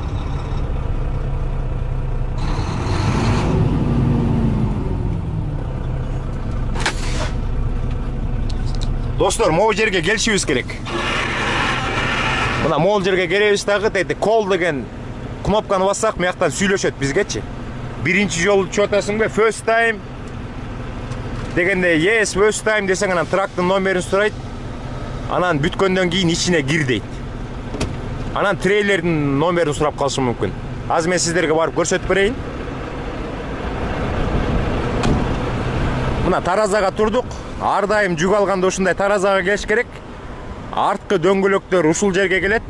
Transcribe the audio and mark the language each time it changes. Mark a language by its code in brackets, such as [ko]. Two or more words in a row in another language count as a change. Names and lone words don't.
[ky] Достор, могу жерге келишибиз керек. Мына могул жерге келебиз дагы, дейт, call деген кнопканы бассак, мыяктан сүйлөшөт бизгечи. Биринчи жолу чотасыңбы, [en] first time [ky] дегенде [en] yes, first time [ky] десең, анан трактын номерин сурайт. Анан бүткөндөн кийин ичине кир дейт. Анан трейлердин номерин сурап калышы мүмкүн. Азыр мен сиздерге барып көрсөтүп берейин. Мына таразага турдук. Ар дайым жүк алганда ушундай таразага келиш керек. Арткы дөңгөлөктөр ушул жерге келет.